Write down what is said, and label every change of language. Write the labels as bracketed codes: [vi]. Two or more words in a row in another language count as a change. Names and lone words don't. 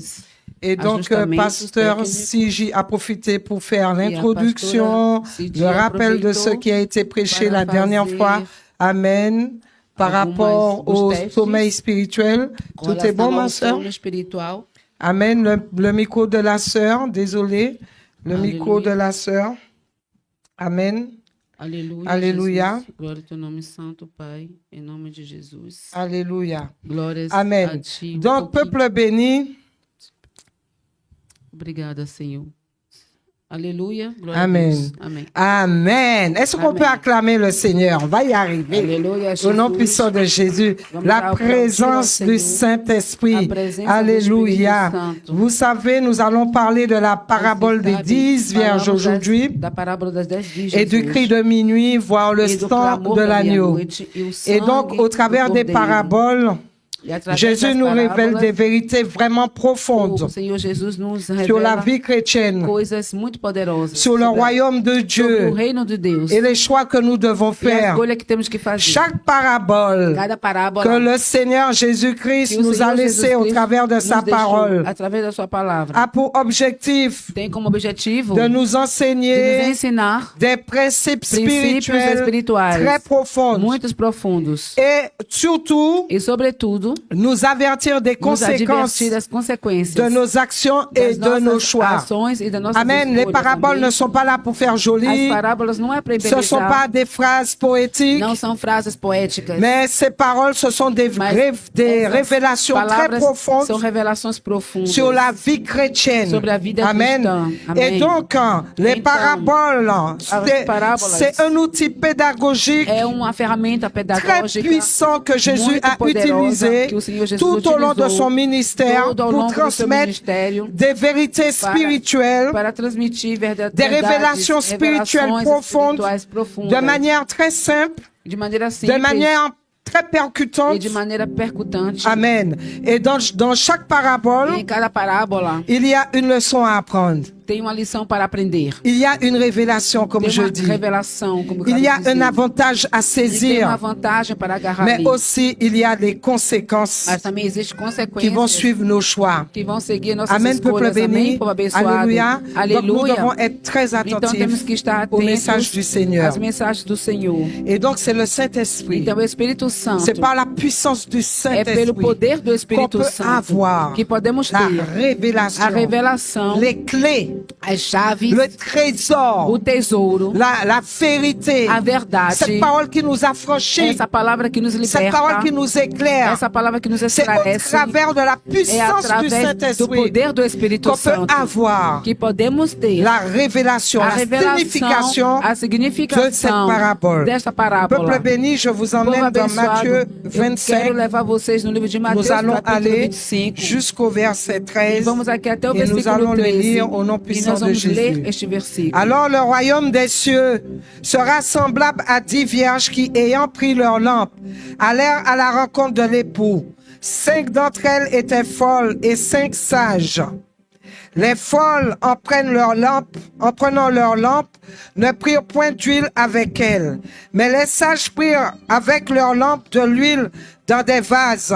[fr] Et donc, Pasteur Sigi a profité pour faire l'introduction, le rappel de ce qui a été prêché la dernière fois. Amen. Par rapport au sommeil spirituel. Tout est bon, ma sœur? Amen. Le micro de la sœur, désolé. Le micro de la sœur. Amen. [pt] Aleluia. [fr] Alléluia. [pt] Glória ao teu nome santo, Pai, em nome de Jesus. [fr] Alléluia. [pt] Glórias Amen. a ti. [fr] Donc, peuple béni. [pt] Obrigada, Senhor. Alléluia. Glória Amen. a Deus. Amém. [fr] Amen. Est-ce qu'on peut acclamer le Seigneur? On va y arriver. Alléluia, Au nom [pt] Jesus. [fr] puissant de Jésus, la présence du Saint-Esprit. Alléluia. Vous savez, nous allons parler de la parabole des 10 vierges aujourd'hui [pt] Da parábola das 10 virgens [fr] et du cri de minuit, voire le sang de l'agneau. Et donc, au travers des paraboles, Jésus nous révèle des vérités vraiment profondes [pt] O Senhor Jesus nos [fr] sur la [pt] revela [fr] vie chrétienne, [pt] coisas muito poderosas [fr] sur le royaume de [pt] sobre [fr] Dieu [pt] o reino de Deus [fr] et les choix que nous devons [pt] e a [fr] faire. [pt] escolha que temos que fazer. [fr] Chaque parabole [pt] Cada [fr] que [pt] parábola [fr] le Seigneur Jésus-Christ [pt] que o [fr] nous a [pt] Senhor [fr] laissé au [pt] Jesus [fr] travers de [pt] Cristo [fr] sa [pt] nos deixou [fr] parole [pt] através da sua palavra [fr] a pour objectif [pt] tem como objetivo [fr] de nous [pt] de nos [fr] enseigner [pt] ensinar [fr] des principes [pt] princípios [fr] spirituels [pt] espirituais [fr] très profonds [pt] muitos profundos [fr] et surtout [pt] e, sobretudo, [fr] nous avertir des [pt] nos [fr] conséquences [pt] advertir das consequências [fr] de nos actions et [pt] das [fr] de nos [pt] nossas [fr] choix. [pt] ações e das nossas [fr] Amen. Les [pt] escolhas [fr] paraboles [pt] também. [fr] ne sont pas là pour faire joli. [pt] As parábolas não é para [fr] Ce ne sont [pt] embelezar, [fr] pas des phrases poétiques. [pt] não são frases poéticas, [fr] Mais ces paroles, ce sont des [pt] essas [fr] révélations très [pt] palavras [fr] profondes [pt] são revelações profundas [fr] sur la vie chrétienne. [pt] sobre a vida [fr] Amen. [pt] cristã. Amém. [fr] Et donc, les [pt] Então, [fr] paraboles, [pt] parábolas [fr] c'est un outil pédagogique [pt] é uma ferramenta [fr] très [pt] pedagógica [fr] puissant que Jésus [pt] muito [fr] a [pt] poderosa [fr] utilisé [pt] que o Senhor Jesus [fr] tout au long de [pt] utilizou [fr] son ministère [pt] todo ao [fr] pour [pt] longo do seu [fr] transmettre [pt] ministério [fr] des vérités spirituelles [pt] para transmitir [fr] des révélations spirituelles profondes de manière très simple, [pt] de maneira [fr] de [pt] simples [fr] manière très [pt] e [fr] percutante. [pt] de maneira percutante. [fr] Amen. Et dans chaque parabole, [pt] Em cada parábola [fr] il y a une leçon à apprendre. [pt] tem uma lição para aprender. [fr] Il y a une révélation, comme [pt] Tem [fr] je [pt] uma [fr] dis. [pt] revelação, como eu [fr] Il y a [pt] quero dizer. [fr] un avantage à [pt] E tem uma [fr] saisir, [pt] vantagem para agarrar [fr] mais [pt] ali. [fr] aussi il y a des conséquences [pt] Mas também existem [fr] qui vont [pt] consequências [fr] suivre nos choix. [pt] que vão seguir nossas [fr] Amen, peuple [pt] escolhas. Amém, [fr] béni. [pt] povo abençoado. [fr] Alléluia. Donc nous [pt] Aleluia. [fr] devons être très [pt] Então temos [fr] attentifs [pt] que estar [fr] au message du [pt] atentos [fr] Seigneur. [pt] às mensagens do Senhor. [fr] Et donc c'est le Saint-Esprit. [pt] Então o Espírito Santo [fr] C'est par la puissance du [pt] é pelo [fr] Saint-Esprit [pt] poder do [fr] qu'on [pt] Espírito [fr] peut [pt] Santo [fr] avoir [pt] que podemos [fr] la [pt] ter a [fr] révélation, [pt] revelação, [fr] les clés, [pt] as chaves, [fr] le trésor, [pt] o tesouro, [fr] la vérité, [pt] a verdade, [fr] cette parole qui nous affranchit, [pt] essa palavra que nos [fr] cette parole [pt] liberta, [fr] qui nous éclaire. [pt] essa palavra que nos [fr] C'est au [pt] esclarece, [fr] travers de la [pt] é [fr] puissance du [pt] através do [fr] Saint-Esprit [pt] poder do Espírito [fr] qu'on peut [pt] Santo [fr] avoir [pt] que podemos ter [fr] la révélation, [pt] a [fr] la signification [pt] revelação, a [fr] de cette [pt] significação [fr] parabole. [pt] desta [fr] Peuple [pt] parábola. [fr] béni, je vous [pt] Povo [fr] emmène dans [pt] abençoado, [fr] Matthieu [pt] eu quero [fr] 25. [pt] levar vocês no livro de Mateus, [fr] Nous allons [pt] capítulo [fr] aller [pt] 25. [fr] jusqu'au verset [pt] E [fr] 13 [pt] vamos aqui até o [fr] et nous [pt] versículo [fr] allons le [pt] 13. [fr] lire au nom [pt] E [fr] puissant [pt] nós [fr] de [pt] vamos ler [fr] Jésus. [pt] este versículo. [fr] Alors le royaume des cieux sera semblable à 10 vierges qui, ayant pris leur lampe, allèrent à la rencontre de l'époux. 5 d'entre elles étaient folles et 5 sages. Les folles, en prenant leur lampe, ne prirent point d'huile avec elles, mais les sages prirent avec leur lampe de l'huile dans des vases.